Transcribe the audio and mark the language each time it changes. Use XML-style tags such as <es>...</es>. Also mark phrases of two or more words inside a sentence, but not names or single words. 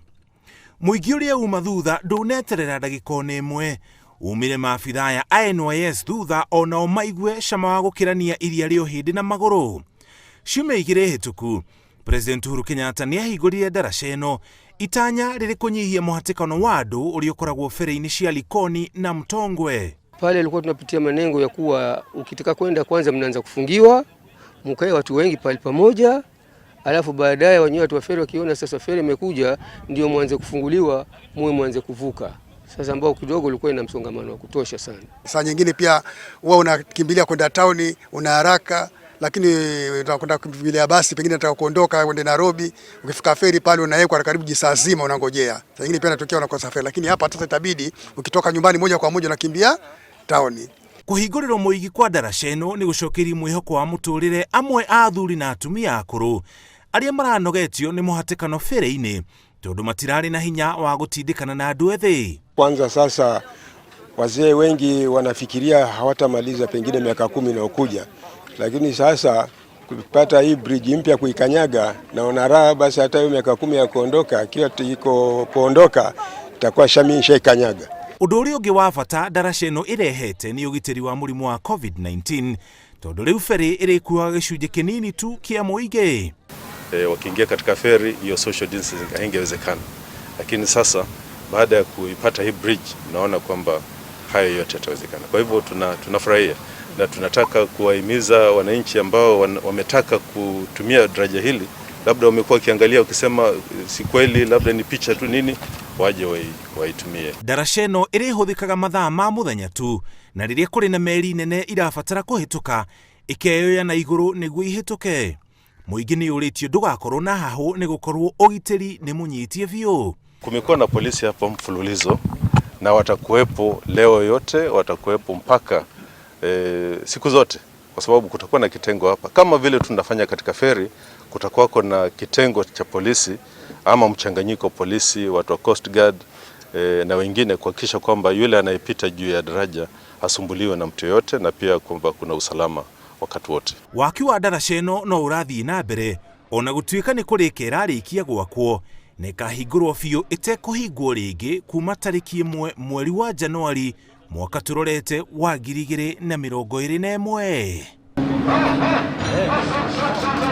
<ki>Mũingĩ ũrĩa uma thutha ndũneterera ndagĩka ona ĩmwe. Umire maabitha aya a NYS thutha onao maigue cama wa gũkĩrania iria rĩa ũhĩndĩ na magũrũ. Ciumia igĩrĩ hĩtũku, President Uhuru Kenyatta nĩahingũrire ndaraca ĩno itanya rĩrĩ kũnyihia mũhatĩkano wa andũ ũrĩa ũkoragwo feri-inĩ cia Likoni na Mtongwe.</ki> <sw>Pale ilikuwa tunapitia manengo ya kuwa ukitaka kwenda kwanza mnaanza kufungiwa, mkae watu wengi pale pamoja, alafu baadaye wenyewe watu wa feri wakiona sasa feri imekuja ndio mwanze kufunguliwa, mwanze kuvuka. Sasa ambao kidogo ulikuwa ina msongamano wa kutosha sana. Saa nyingine pia wewe unakimbilia kwenda town, una haraka, lakini utakwenda kukimbilia basi pengine unataka kuondoka uende Nairobi, ukifika feri pale unawekwa karibu jisaa zima unangojea. Saa nyingine pia inatokea unakosa feri, lakini hapa sasa itabidi ukitoka nyumbani moja kwa moja unakimbia town.</sw> <ki>Kũhingũrĩrwo mũingĩ kwa ndaraca ĩno nĩ gũcokeria mwĩhoko wa mũtũrĩre amwe a athuri na atumia akũrũ arĩa maranogetio nĩ mũhatĩkano feri-inĩ tondũ matirarĩ na hinya wa gũtindĩkana na andũ ethĩ.</ki> <sw>Kwanza sasa wazee wengi wanafikiria hawatamaliza pengine miaka 10 inayokuja, lakini sasa kupata hii bridge mpya kuikanyaga naona raha. Basi hata hiyo miaka 10 ya kuondoka kila iko kuondoka itakuwa shaikanyaga.</sw> <ki>Ũndũ ũrĩa ũngĩ wa bata ndaraca ĩno ĩrehete nĩ ũgitĩri wa mũrimũ wa COVID-19 tondũ rĩu feri ĩrĩkuaga gĩcunjĩ kĩnini tu kĩa mũingĩ.</ki> <sw>Wakiingia katika feri hiyo</sw> <en>social distancing</en> <sw>haingewezekana, lakini sasa baada ya kuipata hii bridge naona kwamba hayo yote yatawezekana. Kwa hivyo tunafurahia na tunataka kuwahimiza wananchi ambao wametaka kutumia daraja hili, labda wamekuwa kiangalia ukisema si kweli, labda ni picha tu nini, waje waitumie.</sw> <ki>Ndaraca ĩno ĩrĩhũthĩkaga mathaa ma mũthenya tu, na rĩrĩa kũrĩ na meri nene irabatara kũhĩtũka ĩkeyoya na igũrũ nĩguo ihĩtũke. Mũingĩ nĩ ũrĩtio ndũgakorwo na hahũ nĩ gũkorwo ũgitĩri nĩ mũnyitie biũ.</ki> <sw>Kumekuwa na polisi hapa mfululizo na watakuwepo leo yote, watakuwepo mpaka siku zote, kwa sababu kutakuwa na kitengo hapa kama vile tunafanya katika feri. Kutakuwa na kitengo cha polisi ama mchanganyiko polisi, watu wa Coast Guard na wengine kuhakikisha kwamba yule anayepita juu ya daraja hasumbuliwe na mtu yote, na pia kwamba kuna usalama wakati wote.</sw> <ki>Waki wa ndaraca ĩno no ũrathiĩ na mbere ona gũtuĩka nĩ kũrĩka ĩrarĩkia gwakwo na ĩkahingũrwo biũ ĩtekũhingwo rĩngĩ kuma tarĩki 1 mweri wa Januari mwaka tũrorete wa 2021.</ki>